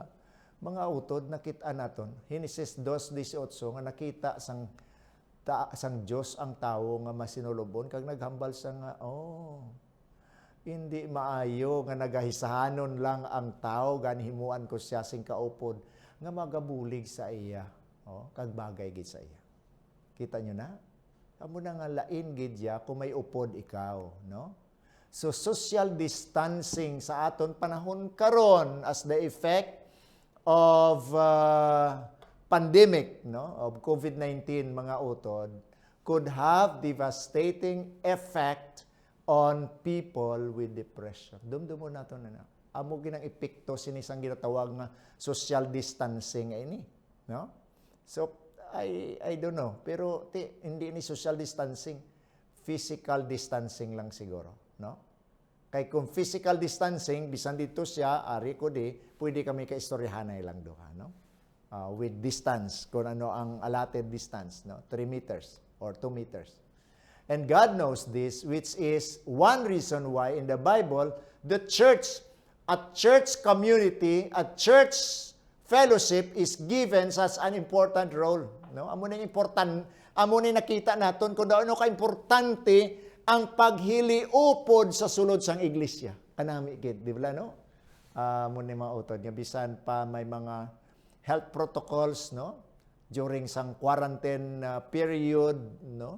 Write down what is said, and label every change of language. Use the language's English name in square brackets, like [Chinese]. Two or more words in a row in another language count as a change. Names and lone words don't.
[Hiligaynon] Mga utod nakita naton Genesis 2:18 nga nakita sang Dios ang tawo nga masinulubon kag naghambal sa nga hindi maayo nga nagahisahanon lang ang tao ganhimuan ko siya sing kaupod nga magabulig sa iya kag bagay gid sa iya. Kita nyo na? Amo na nga lain gid ya kung may upod ikaw, no? [English] So social distancing [Hiligaynon] sa aton panahon karon [English] as the effect of pandemic, no, of COVID-19, [Hiligaynon] mga utod, [English] could have devastating effect on people with depression. [Hiligaynon] Dumdumo nato na. Amo ginang epekto sinisang ginatawag nga [English] social distancing [Hiligaynon] ini, no? [English] So I don't know, [Hiligaynon] pero hindi ni [English] social distancing, physical distancing [Hiligaynon] lang siguro, no? Kay kung [English] physical distancing, [Hiligaynon] bisan dito siya, ari ko pwede kami kaistoryahanay lang duha, no? [English] With distance, [Hiligaynon] kung ano ang [English] allotted distance, [Hiligaynon] no? [English] 3 meters or 2 meters. And God knows this, which is one reason why in the Bible, the church, a church community, a church fellowship is given such an important role. [Hiligaynon] No? Amo na important, amo na nakita naton kung daw ano ka-importante ang paghiliupod sa sulod sang iglesia. Kanami gid, di ba no? Amo ni mga utod nga bisan pa may mga [English] health protocols, [Hiligaynon] no? [English] During sang quarantine period, no?